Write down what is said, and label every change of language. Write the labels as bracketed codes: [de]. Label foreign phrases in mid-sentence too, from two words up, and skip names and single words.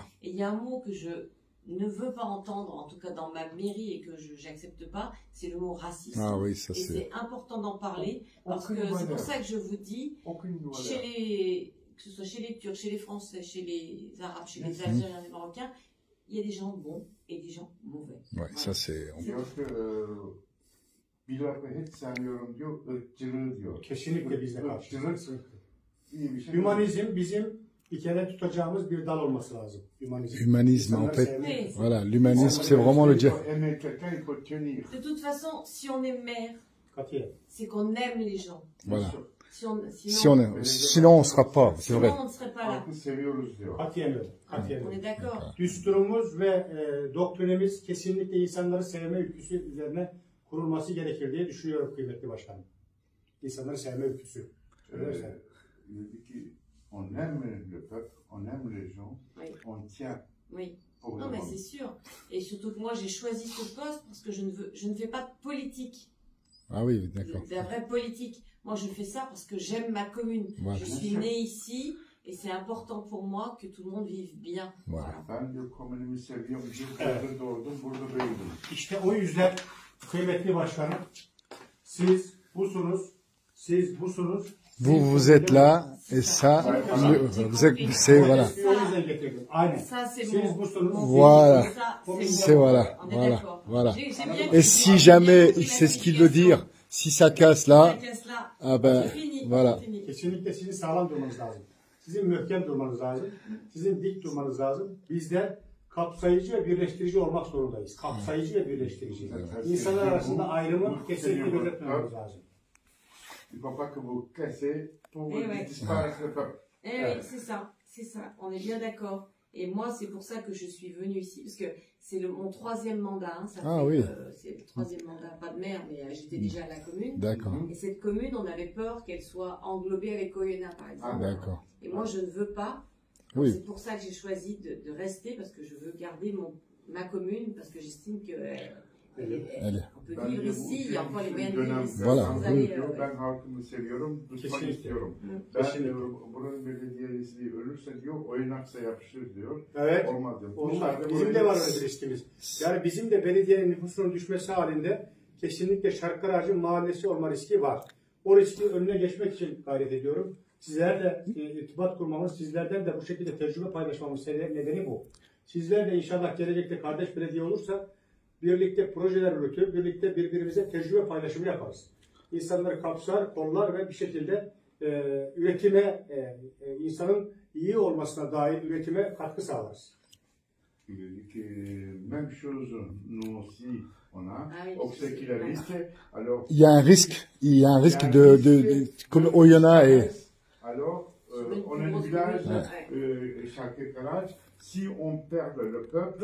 [fr] Et il y a un mot que je ne veux pas entendre, en tout cas dans ma mairie, et que j'accepte pas, c'est le mot racisme. Ah oui, ça Et c'est... c'est important d'en parler, parce que Aucune c'est valeur. pour ça que je vous dis, Aucune valeur. que ce soit chez les Turcs, chez les Français, chez les Arabes, chez les Algériens, les Marocains, il y a des gens bons et des gens mauvais. Ouais, ça c'est... [tr] Diyor ki bir lafı hiç sevmiyorum diyor, ırkçılığı diyor. Kesinlikle bizde Irkçılık karşılık. iyi bir şey. Hümanizm bizim bir kere tutacağımız bir dal olması lazım. Hümanizm. [fr] Humanisme, en [tr] İnsanları [fr] fait. [tr] sevmek. [fr] Voilà, l'humanisme, c'est vraiment le... Il faut aimer quelqu'un, il faut tenir. De toute façon, si on est maire, [tr] Katiyen. [fr] c'est qu'on aime les gens. Voilà. Sinon, Sinon on ne sera pas, c'est vrai. on ne serait pas là. [tr] Halkı seviyoruz diyor. Katiyen öyle. Katiyen [fr] On [tr] öyle. [fr] est d'accord. [tr] Düsturumuz ve doktrinimiz kesinlikle insanları sevme ülküsü üzerine kurulması gerekir diye düşünüyorum kıymetli başkanım. İnsanları sevme ülküsü. Öyle [fr] Il dit ki on aime le peuple, on aime les gens, Oui. on tient Oui. pour Non, le mais monde. c'est sûr. Et surtout que moi, j'ai choisi ce poste parce que je ne fais pas de politique. Ah oui, d'accord. De la vraie politique. Moi, je fais ça parce que j'aime ma commune. Voilà. Je suis née ici et c'est important pour moi que tout le monde vive bien. Voilà. [tr] Ben diyor komünümü seviyorum, burada doğdum, burada büyüdüm. İşte o yüzden kıymetli başkanım siz busunuz. [fr] Vous êtes là, et ça, c'est... Voilà. [tr] O yüzden getirdim. Aynen. [fr] Ça, c'est [tr] Siz [fr] mon... [tr] busunuz. [fr] Voilà. Ça, C'est voilà, On est voilà, d'accord. voilà. J'ai bien Et si jamais, c'est ce qu'il veut dire, si ça casse là, là, ah ben, c'est fini. voilà. c'est fini. [tr] Kesinlikle sizin sağlam durmanız lazım. Sizin mühkem durmanız lazım. Sizin dik durmanız lazım. Bizler kapsayıcı ve birleştirici olmak zorundayız. Kapsayıcı ve birleştirici. İnsanlar arasında ayrımı kesinlikle gözetmemiz lazım. [fr] Il ne faut pas que vous cassez pour Eh ouais. disparaître le peuple. Eh oui, c'est ça, c'est ça. On est bien d'accord. Et moi, c'est pour ça que je suis venue ici, parce que c'est mon troisième mandat. Hein, ça Ah fait, oui. C'est le troisième mandat, pas de maire, mais j'étais déjà à la commune. D'accord, Et cette commune, on avait peur qu'elle soit englobée avec Oyonnax, par exemple. d'accord. Et moi, je ne veux pas. Oui. C'est pour ça que j'ai choisi de rester, parce que je veux garder ma commune, parce que j'estime que Elle- on peut [tr] Ben [fr] vivre [tr] de bu [fr] ici, il y a encore les moyens de [tr] dönem [fr] vivre ici. Voilà. sans Oui. aller, [tr] diyor, ben halkımı seviyorum, tutmak Kesinlikle. istiyorum. Hı. Ben Kesinlikle. buranın belediyesi ölürse diyor, Oyonnax'a yapışır diyor. Evet. Olmaz diyor. Olmaz. Dışarıda Bizim böyle- de var öyle bir riskimiz. Yani bizim de belediyenin nüfusunun düşmesi halinde kesinlikle Şarkıracı mahallesi olma riski var. O riski önüne geçmek için gayret ediyorum. Sizlerle irtibat kurmamız, sizlerden de bu şekilde tecrübe paylaşmamız nedeni bu. Sizler de inşallah gelecekte kardeş belediye olursa birlikte projeler üretir, birlikte birbirimize tecrübe paylaşımı yaparız. İnsanları kapsar, kollar ve bir şekilde üretime, insanın iyi olmasına dair üretime katkı sağlarız. [fr] Il dit que même chose, nous aussi, on a. Ah oui, On sait qu'il y a risque. Alors, Il y a un risque, comme Oyonnax et... Alors, Sur on est une un grosse village, commune, Şarkırkaraç. Si on perd le peuple,